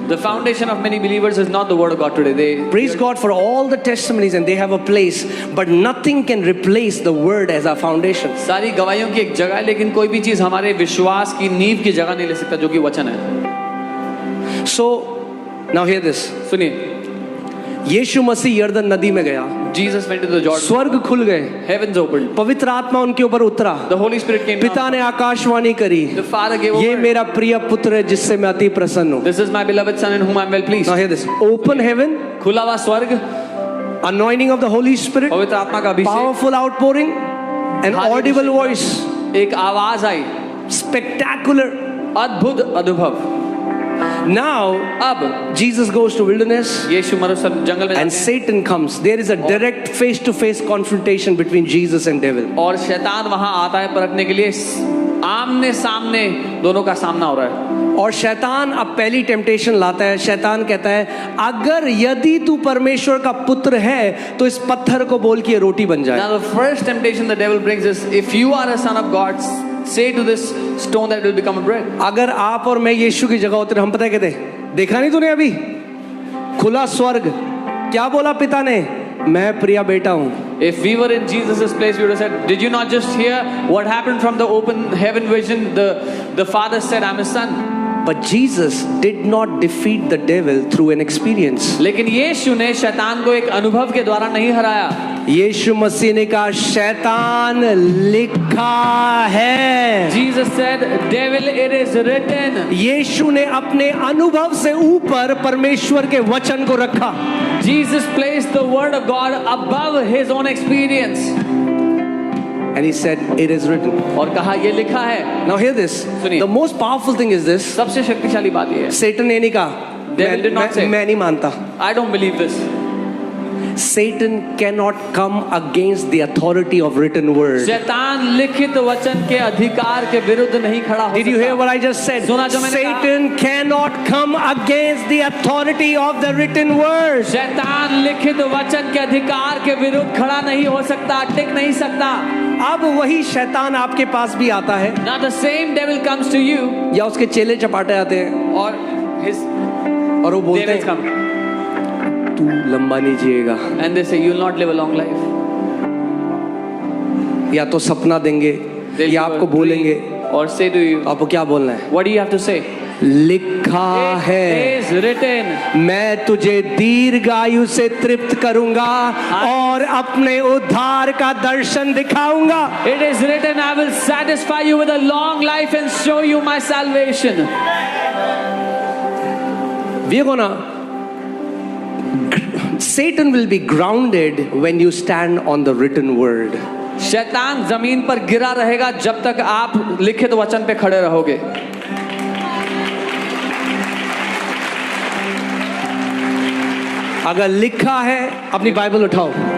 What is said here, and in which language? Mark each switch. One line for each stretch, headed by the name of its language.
English: The foundation of many believers is not the word of God today. They Praise God for all the testimonies and they have a place, but nothing can replace the word as our foundation.
Hindi: सारी गवाहियों की एक जगह है, लेकिन कोई भी चीज हमारे विश्वास की नींव की जगह नहीं ले सकता, जो कि वचन है।
English: So now hear this.
Hindi: सुनिए, यीशु मसीह यर्दन नदी में गया,
English: Jesus went to the Jordan.
Hindi: स्वर्ग खुल गए,
English: Heavens opened.
Hindi: पवित्र आत्मा उनके ऊपर उतरा,
English: The Holy Spirit came
Hindi: पिता
English: down.
Hindi: ने आकाशवाणी करी,
English: The Father gave a
Hindi: ये
English: word.
Hindi: मेरा प्रिय पुत्र है जिससे मैं अति प्रसन्न हूँ।
English: This is my beloved son in whom I am well pleased. Now hear this. Open heaven,
Hindi: खुला हुआ स्वर्ग,
English: anointing of the Holy Spirit,
Hindi: पवित्र आत्मा का अभिषेक,
English: powerful outpouring, an
Hindi: भारी
English: audible
Hindi: अभिषेक,
English: voice,
Hindi: एक आवाज आई,
English: spectacular.
Hindi: अद्भुत अनुभव।
English: Now
Hindi: अब
English: Jesus goes to wilderness
Hindi: यीशु मरुस्थल जंगल में
English: and
Hindi: जाते हैं,
English: Satan comes. There is a direct face-to-face confrontation between Jesus and devil.
Hindi: और शैतान वहां आता है परखने के लिए। आमने सामने दोनों का सामना हो रहा है। और शैतान अब पहली टेम्पटेशन लाता है। शैतान कहता है अगर यदि तू परमेश्वर का पुत्र है तो इस पत्थर को बोल के रोटी बन जाए।
English: Now the first temptation the devil brings is, if you are a son of God, say to this stone that it will become a bread.
Hindi: अगर आप और मैं यीशु की जगह होते, हम पता है कहते, देखा नहीं तूने अभी खुला स्वर्ग, क्या बोला पिता ने, मैं प्रिया बेटा हूँ।
English: If we were in Jesus' place, we would have said, did you not just hear what happened from the open heaven vision? The Father said, I'm his son. But Jesus did not defeat the devil through an experience.
Hindi: लेकिन यीशु ने शैतान को एक अनुभव के द्वारा नहीं हराया। यीशु मसीह ने कहा शैतान लिखा है।
English: Jesus said, devil, it is written.
Hindi: यीशु ने अपने अनुभव से ऊपर परमेश्वर के वचन को रखा।
English: Jesus placed the word of God above his own experience. And he said, it is written.
Hindi: और कहा ये लिखा है।
English: Now hear this.
Hindi: सुनिए।
English: The most powerful thing is this.
Hindi: सबसे शक्तिशाली बात ये है। Satan ने नहीं कहा,
English: Devil did not say.
Hindi: मैं नहीं मानता।
English: I don't believe this. Satan cannot come against the authority of written word.
Hindi: शैतान लिखित वचन के अधिकार के विरुद्ध नहीं खड़ा हो
English: Did you hear what I just said?
Hindi: सुना जो मैंने कहा?
English: Satan cannot come against the authority of the written word.
Hindi: शैतान लिखित वचन के अधिकार के विरुद्ध खड़ा नहीं हो सकता, टिक नहीं सकता। अब वही शैतान आपके पास भी आता है।
English: Now the same devil comes to you.
Hindi: या उसके चेले चपाटे आते हैं और
English: his
Hindi: और वो बोलते
English: devils
Hindi: हैं
English: come.
Hindi: तू लंबा नहीं जिएगा।
English: And they say you will not live a long life.
Hindi: या तो सपना देंगे
English: They'll
Hindi: या
English: give a
Hindi: आपको बोलेंगे,
English: dream or say to you,
Hindi: आपको क्या बोलना है?
English: what do you have to say?
Hindi: लिखा
English: It
Hindi: है,
English: is written.
Hindi: मैं तुझे दीर्घायु से तृप्त करूंगा और अपने उद्धार का दर्शन दिखाऊंगा।
English: It is written, I will satisfy you with a long life and show you my salvation. We're gonna Satan will be grounded when you stand on the written word.
Hindi: शैतान जमीन पर गिरा रहेगा जब तक आप लिखित वचन पे खड़े रहोगे। अगर लिखा है, अपनी बाइबल उठाओ,